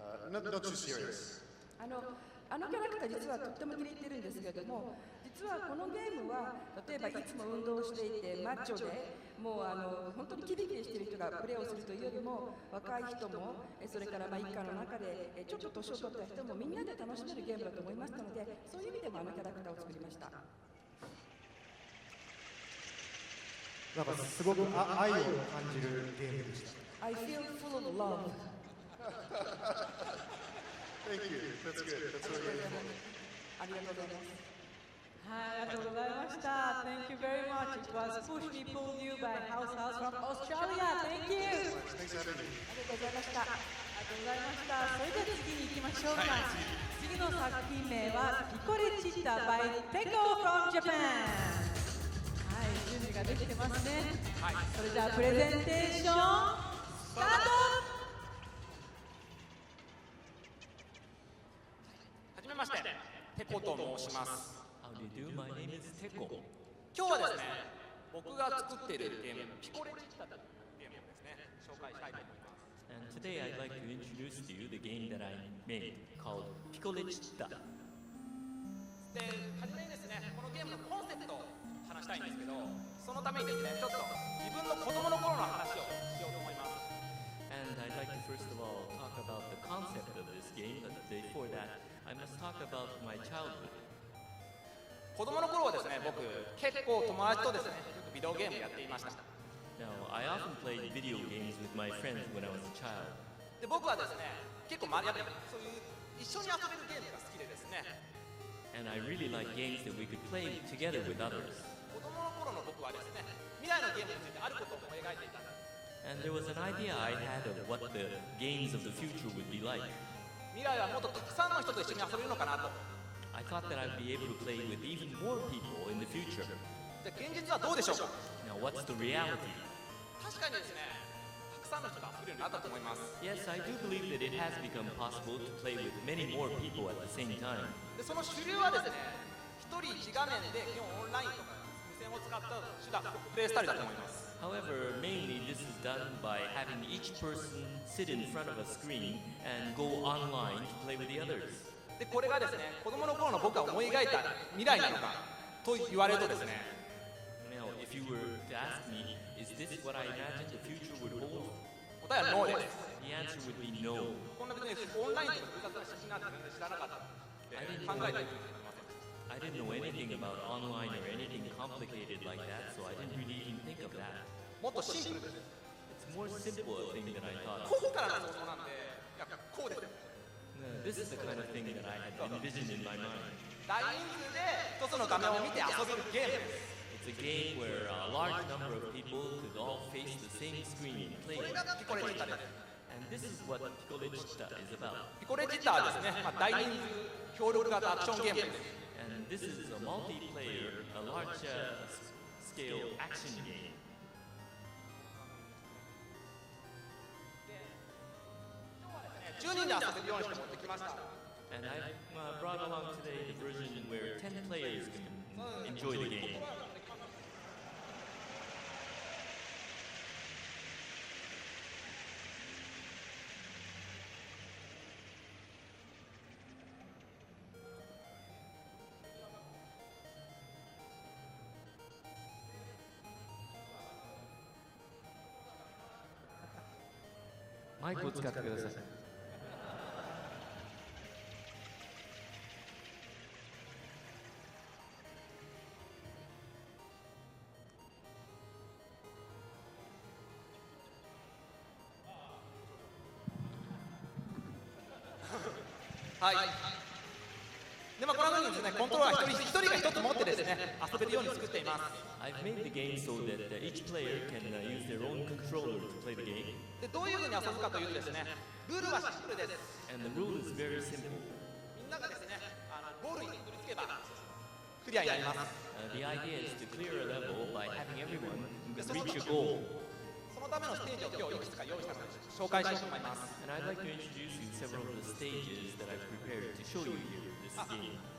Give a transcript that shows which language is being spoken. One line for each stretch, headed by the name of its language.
English: Not too serious.
Japanese: あのキャラクター実はとっても気に入ってるんですけれども、実はこのゲームは例えばいつも運動していてマッチョでもう本当にキビキビしている人がプレーをするというよりも、若い人もそれから一家の中でちょっと年を取った人もみんなで楽しめるゲームだと思いましたので、そういう意味でもキャラクターを作りました。なんかすごく愛を感じるゲームでした。
English: I feel full of love. Thank you. That's good. That's what we're for.
Japanese: ありがとうございます。はい、ありがとうございました。
English: Thank you very much. It was Push Me Pull You by House from Australia. Thank you. Thanks for having me.
Japanese: ありがとうございました。ありがとうございました。それでは次に行きましょうか。次の作品名はピコレチッタ
English: by Teko from Japan。
Japanese: はい、準備ができてますね。はい、それじゃあプレゼンテーションスタート。はじめまして、テコと申します。
English: How do you do? My name is Teko.
Japanese: 今日はですね、僕が作っているゲーム、ピコレチッタというゲームをですね、紹介したいと思います。
English: And today I'd like to introduce to you the game that I made called Picolechita.
Japanese: で、はじめにですね、このゲームのコンセプトを話したいんですけど、そのためにですね、ちょっと自分の子供の頃の話をしようと思います。
English: And I'd like to first of all talk about the concept of this game, but before that, I must talk about my childhood.
Japanese: 子供の頃はですね、僕、結構友達とですね、よくビデオゲームやっていました。
English: Now, I often played video games with my friends when I was a child.
Japanese: で、僕はですね、結構やっぱりそういう一緒に遊べるゲームが好きでですね。
English: And I really like games that we could play together with others.
Japanese: 子供の頃の僕はですね、未来のゲームについてあることを思い描いていたんです。
English: And there was an idea I had of what the games of the future would be like.
Japanese: 未来はもっとたくさんの人と一緒に遊べるのかなと。
English: I thought that I'd be able to play with even more people in the future.
Japanese: で、現実はどうでしょうか？
English: Now, what's the reality?
Japanese: 確かにですね、たくさんの人が遊べるようになったと思います。
English: Yes, I do believe that it has become possible to play with many more people at the same time.
Japanese: でその主流はですね、一人一画面で基本オンラインとか無線を使った手段、プレイスタイルだと思います。
English: However, mainly this is done by having each person sit in front of a screen and go online to play with the others.
Japanese: でこれがですね、子供の頃の僕が思い描いた未来なのかと言われるとですね、
English: Now, if you were to ask me, is this what I imagined the future would hold?
Japanese: 答えはノーです。
English: The answer would be no.
Japanese: こんな別にオンラインとか複雑な仕組みなんて全然知らなかったって考えていると思いません。
English: I didn't know anything about online or anything complicated like that, so I didn't really even think of that.
Japanese: もっとシンプルです。
English: It's more simple a thing than I thought.
Japanese: ここからの想像なんで、いやこうです。
English: This is the kind of thing that I had envisioned in my mind.
Japanese: 大人数で一つの画面を見て遊べるゲームです。
English: It's a game where a large number of people could all face the same screen and play
Japanese: これ
English: it.
Japanese: がピコレジッタです。
English: And this is what Picoletta is about.
Japanese: ピコレジッタはですね、大人数協力型アクションゲームです。
English: And this is a multiplayer, a large scale action game.
Japanese: 10人で遊べるようにして持ってきました。
English: And I brought along today the version where 10 players can enjoy the game.
Japanese: マイクを使ってください。はい。でこのようにですね、コントローラー一人が一つ持ってですね、遊べるように作っています。
English: I've made the game so that each player can use their own controller to play the game.
Japanese: でどういうふうに遊ぶかというとですね、ルールはシンプルです。
English: And the rule is very simple.
Japanese: みんながですね、ゴールに取り付けばクリアになります。
English: The idea is to clear a level by having everyone reach a goal.
Japanese: そのためのステージを今日いくつか用意したので紹介したいと思います。
English: And I'd like to introduce you to several of the stages that I've prepared to show you here in this game.